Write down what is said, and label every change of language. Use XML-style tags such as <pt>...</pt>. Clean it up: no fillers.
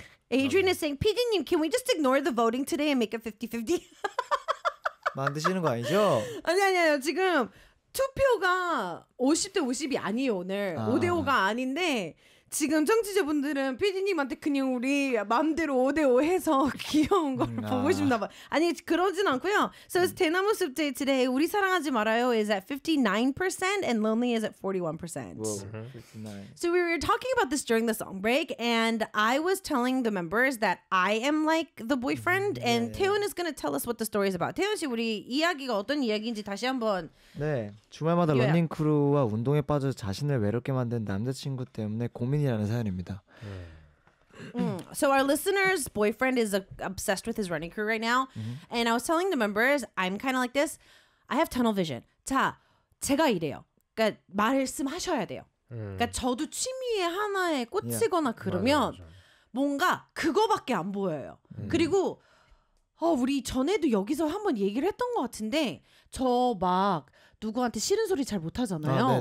<en>Adrian is saying, PD님, can we just ignore the voting today and make it 50-50?</en> <ko>만드시는 거 아니죠? 아니, 아니, 아니. 지금 투표가 50-50이 아니에요, 오늘. 5-5가 아닌데 지금 청취자분들은 PD님한테 그냥 우리 마음대로 5-5 해서 귀여운 걸 보고 싶나 봐. 아니, 그러진 않고요.</ko> <en>So it's 대나무 숲 day today. 우리 사랑하지 말아요 is at 59% and lonely is at 41%. So we were talking about this during the song break and I was telling the members that I am like the boyfriend and yeah. 태훈 is gonna tell us what the story is about.</en> <ko>태훈 씨, 우리 이야기가 어떤 이야기인지 다시 한번. 네. 주말마다 러닝 크루와 운동에 빠져 자신을 외롭게 만든 남자친구 때문에 고민이라는 사연입니다.</ko> <en>So our listener's boyfriend is obsessed with his running crew right now. And I was telling the members, I'm kind of like this. I have tunnel vision.</en> <ko>자, 제가 이래요. 그러니까 말씀하셔야 돼요. 그러니까 저도 취미에 하나에 꽂히거나 그러면 뭔가 그거밖에 안 보여요. 그리고 우리 전에도 여기서 한번 얘기를 했던 것 같은데 저 막 누구한테 싫은 소리 잘 못하잖아요.</ko>